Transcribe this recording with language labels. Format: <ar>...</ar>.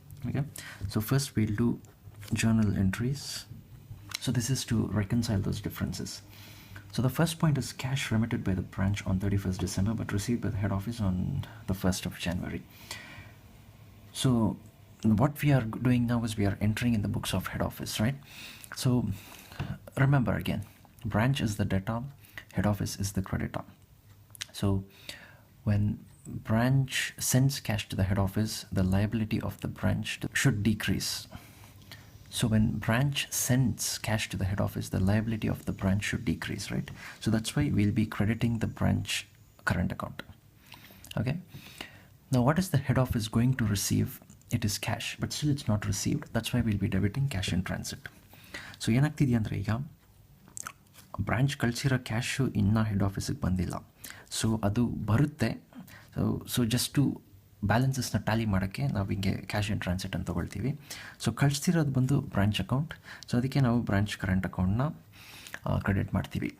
<en>Okay, so first will do journal entries. So this is to reconcile those differences. So the first point is cash remitted by the branch on 31st December but received by the head office on the 1st of January. So what we are doing now is we are entering in the books of head office, right? So remember again, branch is the debtor, head office is the creditor. So when branch sends cash to the head office, the liability of the branch should decrease. So when branch sends cash to the head office, the liability of the branch should decrease, right? So that's why we'll be crediting the branch current account. Okay. Now what is the head office going to receive? It is cash, but still it's not received. That's why we'll be debiting cash in transit.</en> <kn>So ಏನಾಗ್ತಿದೆಯಾ ಅಂದರೆ ಈಗ branch ಕಳಿಸಿರೋ cash ಇನ್ನೂ head ಆಫೀಸಿಗೆ ಬಂದಿಲ್ಲ. So ಅದು ಬರುತ್ತೆ. So just to ಬ್ಯಾಲೆನ್ಸಸ್ನ Tally ಮಾಡೋಕ್ಕೆ ನಾವು ಹಿಂಗೆ ಕ್ಯಾಶ್ ಇನ್ ಟ್ರಾನ್ಸಿಟ್ ಅಂತ ತೊಗೊಳ್ತೀವಿ. ಸೊ ಕಳಿಸ್ತಿರೋದು ಬಂದು ಬ್ರಾಂಚ್ ಅಕೌಂಟ್. ಸೊ ಅದಕ್ಕೆ ನಾವು ಬ್ರಾಂಚ್ ಕರೆಂಟ್ ಅಕೌಂಟ್ನ ಕ್ರೆಡಿಟ್ ಮಾಡ್ತೀವಿ.</kn>